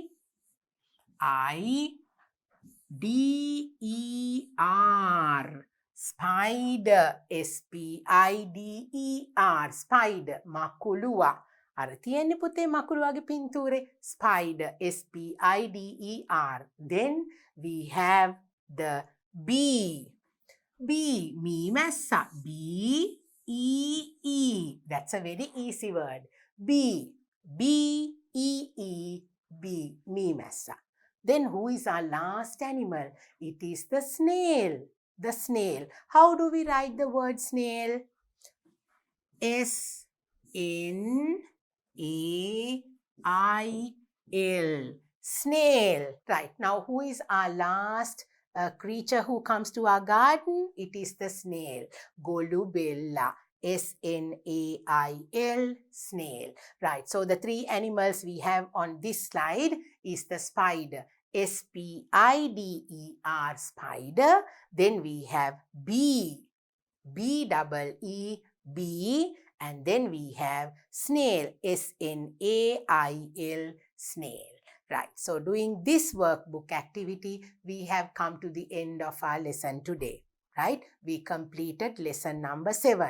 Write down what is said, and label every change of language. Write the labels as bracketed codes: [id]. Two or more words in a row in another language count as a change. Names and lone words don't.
[en] S-P-I-D-E-R. Spider. S-P-I-D-E-R. Spider. [si] මකුළුවා. අර තියෙන්නේ පුතේ මකුළුවාගේ පින්තූරේ. [en] Spider. S-P-I-D-E-R. Then we have the bee. [si] Bee. මී මැස්සා. [en] B-E-E. That's a very easy word. Bee. B-E-E. [si] Bee. මී මැස්සා. [en] Then who is our last animal? It is the snail. The snail. How do we write the word snail? S-N-A-I-L. Snail. Right. Now, who is our last creature who comes to our garden? It is the snail. Golubella. S-N-A-I-L. Snail. Right. So, the three animals we have on this slide is the spider. S-P-I-D-E-R. Spider. Then we have bee. B-E-E-Bee. And then we have snail. S-N-A-I-L. Snail. Right. So doing this workbook activity, we have come to the end of our lesson today. Right. We completed lesson number 7.